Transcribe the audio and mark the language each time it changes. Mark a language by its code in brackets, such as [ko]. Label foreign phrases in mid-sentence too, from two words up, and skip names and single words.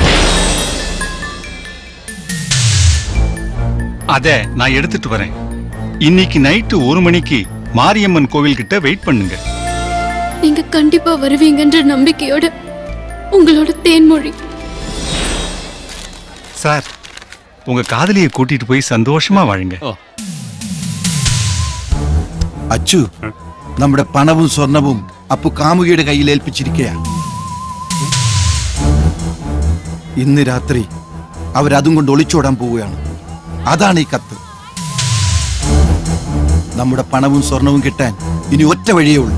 [ta] அத நான் எடுத்துட்டு வரேன். இன்னைக்கு நைட்டு 1 மணிக்கு மாரியம்மன் கோவில் கிட்ட வெயிட் பண்ணுங்க. நீங்க கண்டிப்பா வருவீங்கன்ற நம்பிக்கையோட உங்களோட தேன்மொழி. சார், உங்க காதலியை கூட்டிட்டு போய் சந்தோஷமா வாழுங்க. [ml] അച്ചു, നമ്മുടെ പണവും സ്വർണവും അപ്പു കാമുകിയുടെ കയ്യിൽ ഏൽപ്പിച്ചിരിക്കുകയാണ്. ഇന്ന് രാത്രി അവരതും കൊണ്ട് ഒളിച്ചോടാൻ പോവുകയാണ്. അതാണ് ഈ കത്ത്. നമ്മുടെ പണവും സ്വർണവും കിട്ടാൻ ഇനി ഒറ്റ വഴിയേ ഉള്ളൂ.